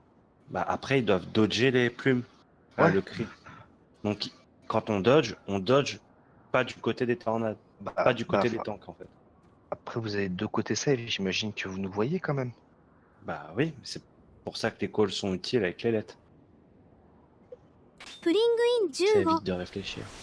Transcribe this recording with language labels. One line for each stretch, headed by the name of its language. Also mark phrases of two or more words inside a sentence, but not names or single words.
French: Bah après ils doivent dodger les plumes, Ouais. le cri. Donc quand on dodge pas du côté des tornades, Bah, pas du côté des enfin, tanks en fait. après, vous avez deux côtés safe, j'imagine que vous nous voyez quand même. Bah oui, c'est pour ça que les calls sont utiles avec les lettres. プリングイン Ça 15 évite de réfléchir.